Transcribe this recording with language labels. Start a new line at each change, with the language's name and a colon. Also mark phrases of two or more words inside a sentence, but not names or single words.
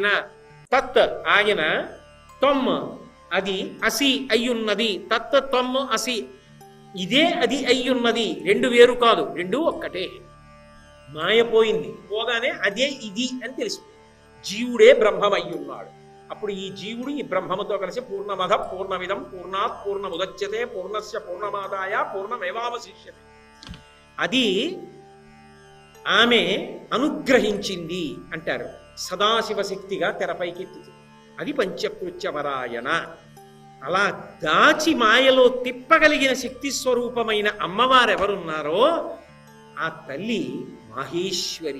Telugu: తత్ ఆయన, త్వమ్ అది, అసి అయ్యున్నది.
Sanskrit: తత్ త్వమ్ అసి,
Telugu: ఇదే అది అయ్యున్నది. 2 వేరు కాదు, 2 ఒక్కటే. మాయ పోయింది, పోగానే అదే ఇది అని తెలుసు. జీవుడే బ్రహ్మమయ్యున్నాడు. అప్పుడు ఈ జీవుడు ఈ బ్రహ్మముతో కలిసి
Sanskrit: పూర్ణమద పూర్ణమిదం పూర్ణాత్ పూర్ణముదచ్యతే పూర్ణస్య పూర్ణమాదాయ పూర్ణమేవావశిష్యతే.
Telugu: అది ఆమె అనుగ్రహించింది అంటారు. సదాశివ శక్తిగా తెరపైకెత్తింది. అది పంచకృత్యపరాయణ. అలా దాచి మాయలో తిప్పగలిగిన శక్తి స్వరూపమైన అమ్మవారెవరున్నారో ఆ తల్లి మాహేశ్వరి.